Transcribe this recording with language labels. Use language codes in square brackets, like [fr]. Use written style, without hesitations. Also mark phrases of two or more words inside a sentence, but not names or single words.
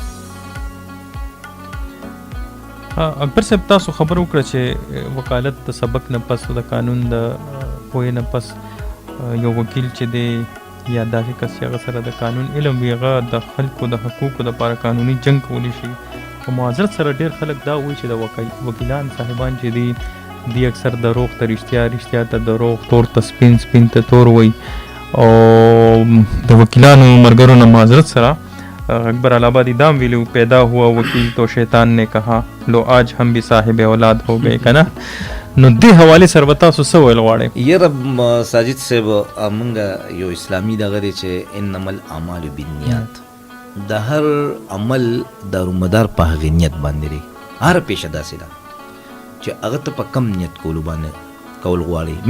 [ps] اکبر صاحب تاسو خبر وکړه چې وکالت د سبق نه پس د قانون د پوهې نه پس یو وکیل چې دی یا داسې کس چې هغه سره د قانون علم وي هغه د خلکو د حقوقو دپاره قانوني جنګ کولی شي. په معذرت سره ډېر خلک دا وایي چې د وکیلان صاحبان چې دي دی اکثر دروغ ته رښتیا، رښتیا ته دروغ، تور ته سپین، سپین ته تور وایي. او د وکیلانو ملګرو نه معذرت سره اکبر الہآبادی دام ویلو [ur] پیدا ہوا وکیل تو شیطان نے کہا لو آج ہم بھی صاحب اولاد ہو گئے کنا. [ps] نو دې حواله سره به تاسو څه ویل غواړئ؟ یاره ساجد صاحب موږ یو اسلامي دغه دی چې [ar] انما الاعمال بالنیات، [ps] د هر عمل دارومدار په هغې نیت باندې دی. هر پیشه داسې ده چې هغه ته په کم نیت کولو باندې کول غواړي.